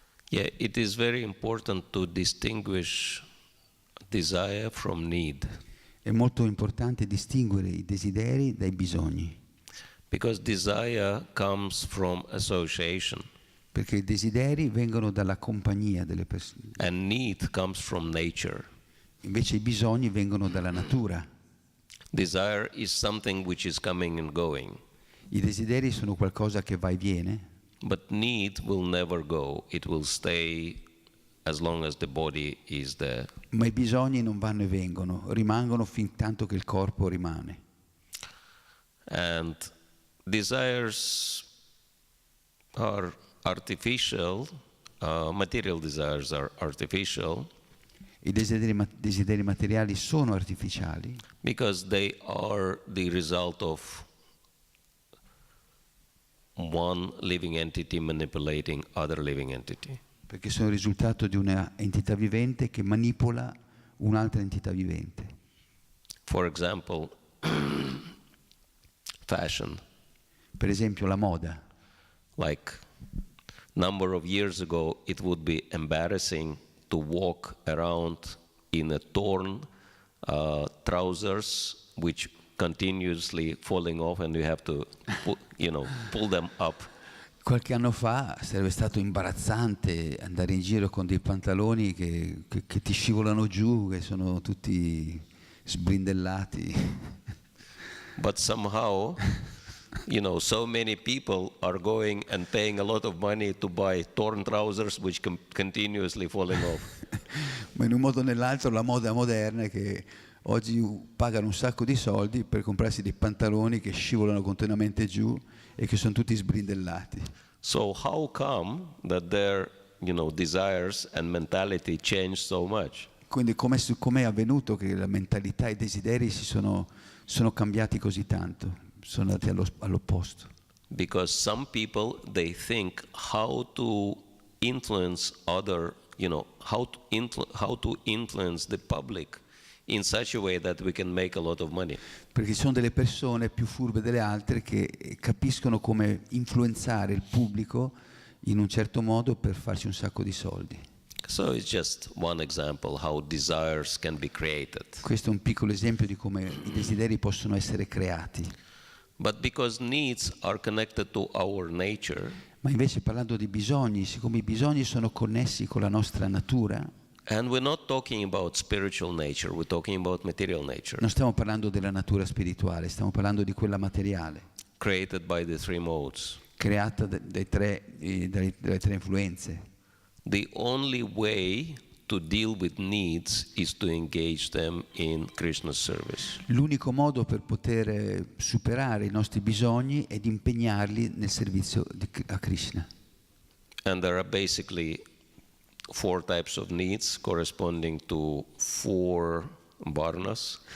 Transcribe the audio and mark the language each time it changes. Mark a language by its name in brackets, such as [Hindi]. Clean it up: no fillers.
[English] Yeah, it is very important to distinguish desire from need. [Italian] È molto importante distinguere i desideri dai bisogni. [English] Because desire comes from association. [Italian] Perché i desideri vengono dalla compagnia delle persone. [English] And need comes from nature. [Italian] Invece i bisogni vengono dalla natura. [English] Desire is something which is coming and going. [Italian] I desideri sono qualcosa che va e viene. [English] But need will never go. It will stay as long as the body is there. [Italian] Ma i bisogni non vanno e vengono, rimangono fin tanto che il corpo rimane. [English] And desires are artificial, material desires are artificial. [Italian] I desideri materiali sono artificiali. [English] Because they are the result of one living entity manipulating other living entity. [Italian] Perché sono il risultato di una entità vivente che manipola un'altra entità vivente. [English] For example, fashion. [Italian] Per esempio la moda. [English] Like number of years ago, it would be embarrassing to walk around in a torn trousers which continuously falling off and you have to pull them up. [Italian] Qualche anno fa sarebbe stato imbarazzante andare in giro con dei pantaloni che ti scivolano giù, che sono tutti sbrindellati. [English] But somehow, so many people are going and paying a lot of money to buy torn trousers which continuously falling off. [Italian] Ma in un modo o nell'altro la moda moderna è che oggi pagano un sacco di soldi per comprarsi dei pantaloni che scivolano continuamente giù e che sono tutti sbrindellati. [English] So how come that their, desires and mentality change so much? [Italian] Quindi com'è avvenuto che la mentalità e i desideri sono cambiati così tanto, sono andati all'opposto? [English] Because some people, they think how to influence other, how to influence the public in such a way that we can make a lot of money. [Italian] Perché ci sono delle persone più furbe delle altre che capiscono come influenzare il pubblico in un certo modo per farci un sacco di soldi. [English] So it's just one example how desires can be created. [Italian] Questo è un piccolo esempio di come i desideri possono essere creati. [English] But because needs are connected to our nature, [Italian] Ma invece parlando di bisogni, siccome i bisogni sono connessi con la nostra natura, [English] and we're not talking about spiritual nature, we're talking about material nature, [Italian] non stiamo parlando della natura spirituale, stiamo parlando di quella materiale, [English] created by the three modes. [Italian] creata dalle tre influenze. [English] The only way to deal with needs is to engage them in Krishna's service. [Italian] L'unico modo per poter superare i nostri bisogni è di impegnarli nel servizio a Krishna. [English] And there are basically 4 types of needs corresponding to 4 varnas.